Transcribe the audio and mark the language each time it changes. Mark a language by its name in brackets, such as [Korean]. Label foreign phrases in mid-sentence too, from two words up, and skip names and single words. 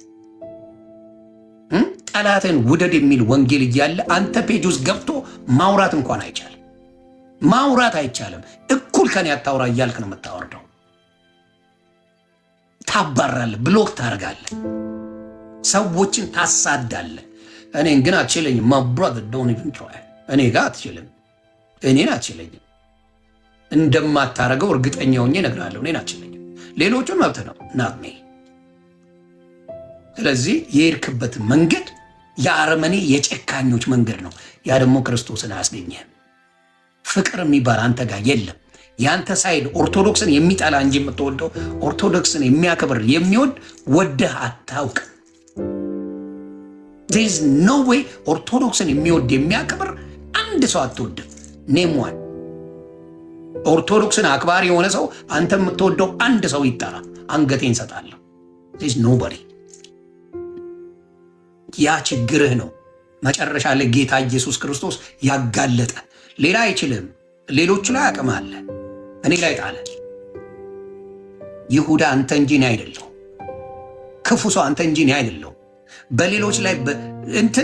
[Amharic] ጠላትን ውደድ የሚል ወንጌል እያለ አንተ ፔጅ ውስጥ ገብቶ ማውራት እንኳን አይቻልም። ማውራት አይቻልም። እኩል ከኔ አታውራ እያልክ ነው የምታወርደው። ታባራለህ፣ ብሎክ ታደርጋለህ፣ ሰዎችን ታሳዳለህ። እኔን ግን አትችለኝም። [English] my brother don't even try። [Amharic] እኔ ጋር አትችልም። እኔን አትችለኝም። እንደማታረገው እርግጠኛ ሆኜ እነግርሃለሁ። እኔን አትችለኝም። ሌሎቹን መብት ነው [English] not me። [Amharic] ስለዚህ የሄድክበት መንገድ የአረመኔ የጨካኞች መንገድ ነው። ያ ደግሞ ክርስቶስን አያስገኝህም። ፍቅር የሚባል አንተ ጋር የለም። የአንተ ሳይድ ኦርቶዶክስን የሚጠላ እንጂ የምትወደው ኦርቶዶክስን የሚያከብር የሚወድ ወደህ አታውቅም። [English] there is no way [Amharic] ኦርቶዶክስን የሚወድ የሚያከብር አንድ ሰው አትወድም። [English] name one [Amharic] ኦርቶዶክስን አክባሪ የሆነ ሰው አንተ የምትወደው አንድ ሰው ይጠራ፣ አንገቴን ሰጣለሁ። [English] there is nobody። [Amharic] ያ ችግርህ ነው። መጨረሻ ላይ ጌታ ኢየሱስ ክርስቶስ ያጋለጠ ሌላ አይችልም። ሌሎቹ ላይ አቅም አለ፣ እኔ ላይ ጣለ። ይሁዳ አንተ እንጂ እኔ አይደለሁ። ክፉ ሰው አንተ እንጂ እኔ አይደለሁ። በሌሎች ላይ እንትና